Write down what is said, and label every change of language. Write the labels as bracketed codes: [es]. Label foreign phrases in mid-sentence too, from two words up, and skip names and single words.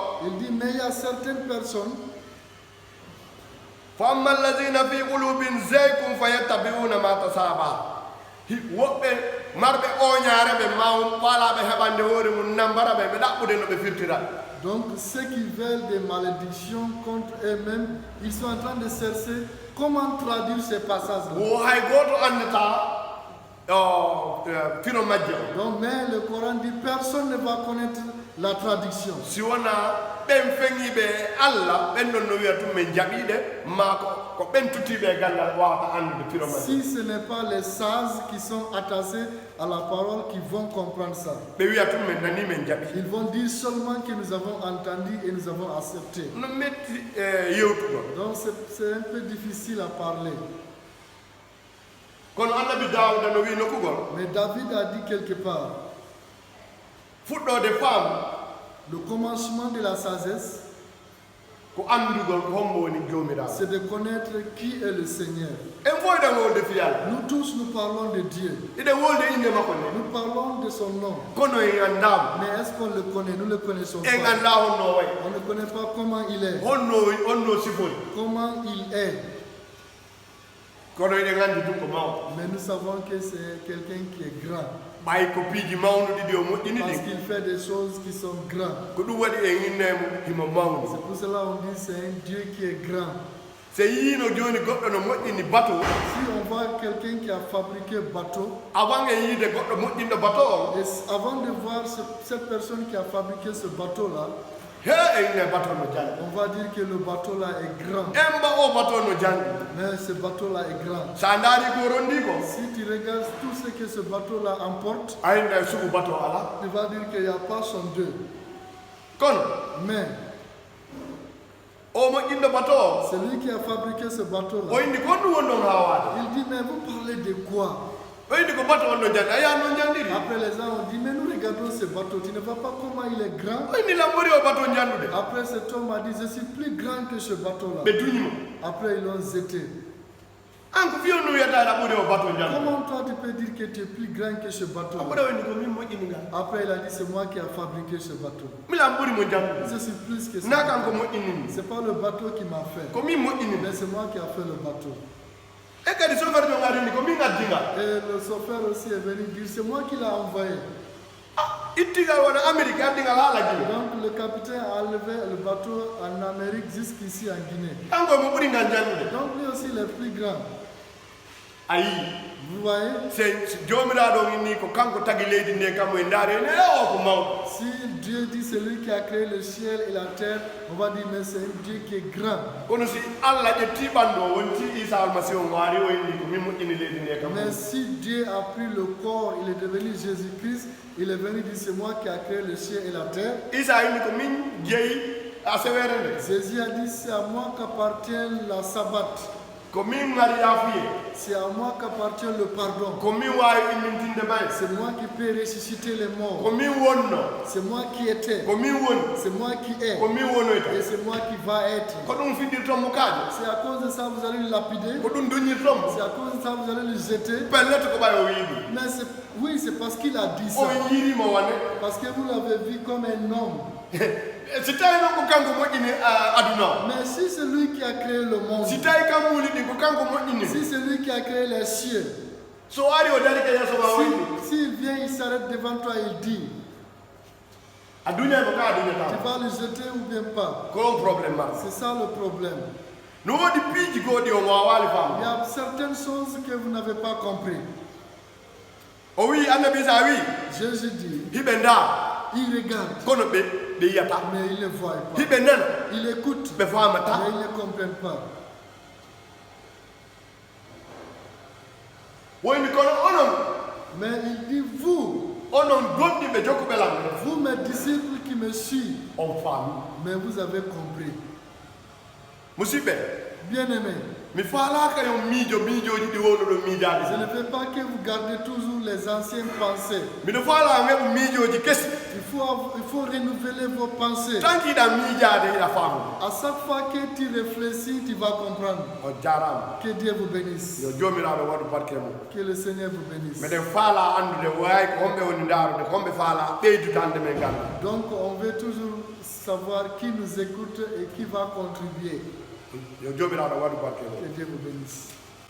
[fr] Il dit, mais il y a certaines personnes, [ar] فأما الذين في قلوبهم زيغ فيتبعون ما تشابه [ff] woɓɓe marɓe oñaare ɓe maw faalaɓe heɓande hoore mum nambara ɓe ɓe ɗaɓɓude no ɓe firtira. [fr] Donc ceux qui veulent des malédictions contre eux-mêmes, ils sont en train de chercher comment traduire ces passages-là. [ff] wo hay goto andata fino majje o. [fr] Donc, mais le Coran dit personne ne va connaître la traduction. [ff] si wona ɓen feŋiɓe Allah ɓen ɗon no wiya tum men jaɓiɗe ma ko ɓen tuttiɓe gandal wawata andude fino majje. [fr] Si ce n'est pas les sages qui sont attachés à la parole qui vont comprendre ça. [ff] ɓe wiya tum men nani men jaɓi. [fr] Ils vont dire seulement que nous avons entendu et nous avons accepté. [ff] no metti yewtuɗo. [fr] Donc c'est un peu difficile à parler. [ff] kono annabi Dawuda no wi nokkugol [fr] Mais David a dit quelque part, [ff] fuɗɗode faamu [fr] le commencement de la sagesse, [ff] ko andugol ko hombo woni jomiraɗo. [fr] c'est de connaître qui est le Seigneur. [ff] en foyɗen wolde fiyal [fr] Nous tous, nous parlons de Dieu. [ff] iɗen wolde inde makko nde [fr] Nous parlons de son nom. [ff] kono en andamo [fr] Mais est-ce qu'on le connaît? Nous le connaissons [ff] en [fr] pas. [ff] anda honno way [fr] On ne connaît pas comment il est, [ff] honno sifori [fr] comment il est. [ff] kono eɗen andi ɗum ko mawɗo [fr] Mais nous savons que c'est quelqu'un qui est grand. [ff] ɓay ko piiji mawnuɗi ɗi o moƴƴini [fr] Parce [ff] ɗi [fr] qu'il fait des choses qui sont grandes. [ff] ko ɗum waɗi en innemo himo mawni. [fr] C'est pour cela qu'on dit c'est un Dieu qui est grand. [ff] so yiino joni goɗɗo no moƴƴini bateau [fr] Si on voit quelqu'un qui a fabriqué bateau, [ff] avant en yiide goɗɗo moƴƴinɗo bateau o [fr] et avant de voir cette personne qui a fabriqué ce bateau-là, [ff] he e inne bateau no janɗi [fr] on va dire que le bateau-là est grand. [ff] emba o bateau no janɗi [fr] Mais ce bateau-là est grand. [ff] sa daari ko rondi ko [fr] Si tu regardes tout ce que ce bateau-là emporte, [ff] a inne sugu bateau ala [fr] tu vas dire qu'il n'y a pas son deux. [ff] kono [fr] Mais [ff] o moƴƴinɗo bateau o [fr] celui qui a fabriqué ce [ff] o [fr] bateau-là, [ff] indi ko ɗum woni ɗon ha waade [fr] il dit, mais vous parlez de quoi? [ff] o indi ko bateau on no janɗi a yaha no janɗiri [fr] Après les gens ont dit, mais nous regardons ce bateau, tu ne vois pas comment il est grand? [ff] o indi lambori o bateau janɗude [fr] Après cet homme a dit, je suis plus grand que ce bateau-là. [ff] ɓe duñimo [fr] Après ils l'ont jeté. [ff] an ko fiyon no wiyata laɓɓude o bateau janɗude [fr] Comment toi tu peux dire que tu es plus grand que ce [ff] aɓuɗa [fr] bateau-là? [ff] o indi ko min moƴƴini ngal [fr] Après il a dit, c'est moi qui ai fabriqué ce bateau. [ff] mi lambori mo janɗude [fr] Je suis plus que ça. [ff] na kanko moƴƴinimi [fr] C'est pas le bateau qui m'a fait, [ff] ko min moƴƴinimi [fr] mais c'est moi qui ai fait le bateau. [ff] e kadi sofere ɓe garini ko min addingal [fr] Et le chauffeur aussi est venu dire, c'est moi qui l'ai envoyé. [ff] ittigal wona amérique addingal ha lagine [fr] Donc le capitaine a enlevé le bateau en Amérique jusqu'ici en Guinée. [ff] kanko mo ɓuuri ngal janɗude [fr] Donc lui aussi il est plus grand. [ff] a yii [fr] Vous voyez? [ff] so jomiraɗo ni ko kanko tagi leydi ndi kammo e ndaare ene o ko mawɗo [fr] Si Dieu dit celui qui a créé le ciel et la terre, on va dire mais c'est un Dieu qui est grand. [ff] kono si allah ƴetti ɓandu o wonti isa almasihu o waari o inni ko min moƴƴini leydi ndi kammo [fr] Mais si Dieu a pris le corps, il est devenu Jésus-Christ, il est venu dire c'est moi qui a créé le ciel et la terre. [ff] isa inni ko min jeeyi a sewere nde [fr] Jésus a dit c'est à moi qu'appartient la sabbat. [ff] ko min ngari yafuye [fr] C'est à moi qu'appartient le pardon. [ff] ko min wawi immintinde may [fr] C'est moi qui peux ressusciter les [ff] ko [fr] morts. [ff] min wonno [fr] C'est moi qui étais. [ff] ko min woni [fr] C'est moi qui est. [ff] ko min wonoyta [fr] Et c'est moi qui va être. [ff] ko ɗum fiɗɗirtommo kaaje [fr] C'est à cause de ça que vous allez le lapider. [ff] ko ɗum duñirtommo [fr] C'est à cause de ça que vous allez le jeter. [ff] pellete ko ɓay o wiiɗi [fr] Mais oui, c'est parce qu'il a dit [ff] o [fr] ça. [ff] yirimo wane [fr] Parce que vous l'avez vu comme un homme. [ff] si tawi noon ko kanko moƴƴini aduna o [fr] Mais si c'est lui qui a créé le monde, [ff] si tawi kam wuli ɗi ko kanko moƴƴini [fr] si c'est lui qui a créé les cieux, [ff] so ari o dari ke yeeso ma wayni [fr] s'il vient, il s'arrête devant toi, il dit, [ff] a duñay ko ka [fr] tu [ff] duñata [fr] vas le jeter ou bien pas. [ff] ko on probléme ma [fr] C'est ça le problème. [ff] no woodi piiji goɗɗi o wawali [fr] Il y [ff] faam [fr] a certaines choses que vous n'avez pas compris. [ff] o wi annabi sa wi [fr] Jésus dit, [ff] hiɓe nda [fr] il regarde, [ff] kono ɓe yiyata [fr] mais il ne voit pas. [ff] hiɓe nana [fr] Il écoute, [ff] ɓe famata [fr] mais il ne comprend pas. [ff] woyni kono onon [fr] Mais il dit, vous, [ff] onon gonɗiɓe jokkuɓe lamɓe [fr] vous mes disciples qui me suivent, [ff] on faami [fr] mais vous avez compris. [ff] musidɓe [fr] Bien-aimés, [ff] mi faalaka yo miijoji ɗi wowno ɗo [fr] je [ff] miijade [fr] ne veux pas que vous gardez toujours les anciennes pensées. [ff] miɗo faala heɓo miijoji kesi [fr] Il faut renouveler vos pensées. tant que [ff] iɗa miijade iɗa faamu [fr] À chaque fois que tu réfléchis, tu vas comprendre. [ff] o jarama [fr] Que Dieu vous bénisse. [ff] yo jomiraɗo waɗu barke mum [fr] Que le Seigneur vous bénisse. [ff] meɗen faala andude wawi ko homɓe woni ndarude ko homɓe faala ɓeydude hande men ganda [fr] Donc, on veut toujours savoir qui nous écoute et qui va contribuer. [ff] yo jomiraɗo waɗu barke mum [fr] Que Dieu vous bénisse.